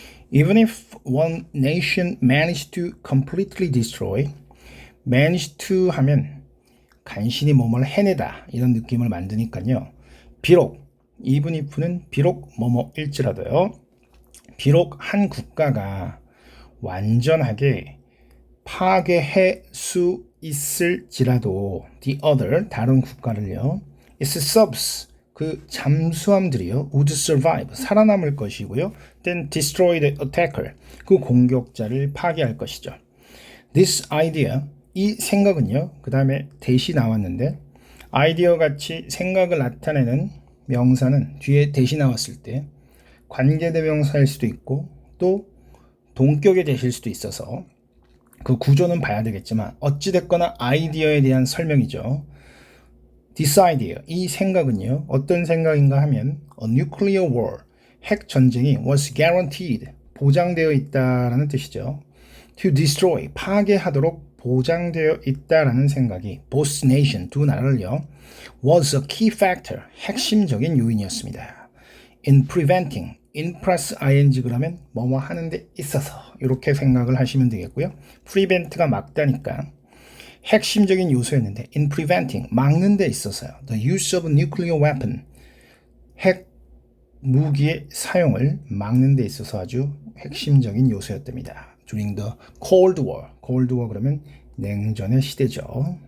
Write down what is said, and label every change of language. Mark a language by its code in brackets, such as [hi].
[en] Even if one nation managed to completely destroy, managed to 하면 [ko] 간신히 뭐뭘 해내다 이런 느낌을 만드니까요. 비록 even if는 비록 뭐뭐일지라도요. 비록 한 국가가 완전하게 파괴할 수 있을지라도 [en] the other [ko] 다른 국가를요. [en] its subs [ko] 그 잠수함들이요. [en] would survive [ko] 살아남을 것이고요. [en] then destroy the attacker [ko] 그 공격자를 파괴할 것이죠. This idea 이 생각은요. 그 다음에 대시 나왔는데 아이디어 같이 생각을 나타내는 명사는 뒤에 대시 나왔을 때 관계대명사일 수도 있고 또 동격의 대시일 수도 있어서 그 구조는 봐야 되겠지만 어찌됐거나 아이디어에 대한 설명이죠. [en] This idea, [ko] 이 생각은요. 어떤 생각인가 하면 [en] A nuclear war, [ko] 핵 전쟁이 [en] was guaranteed, [ko] 보장되어 있다라는 뜻이죠. [en] To destroy, [ko] 파괴하도록 보장되어 있다라는 생각이 [en] both nation, [ko] 두 나라를요. [en] was a key factor, [ko] 핵심적인 요인이었습니다. In preventing, in plus ing 그러면 뭐뭐 하는 데 있어서 이렇게 생각을 하시면 되겠고요. prevent가 막다니까 핵심적인 요소였는데 [en] in preventing, [ko] 막는 데 있어서요. [en] The use of nuclear weapon, [ko] 핵 무기의 사용을 막는 데 있어서 아주 핵심적인 요소였답니다. [en] During the Cold War, [ko] Cold War 그러면 냉전의 시대죠.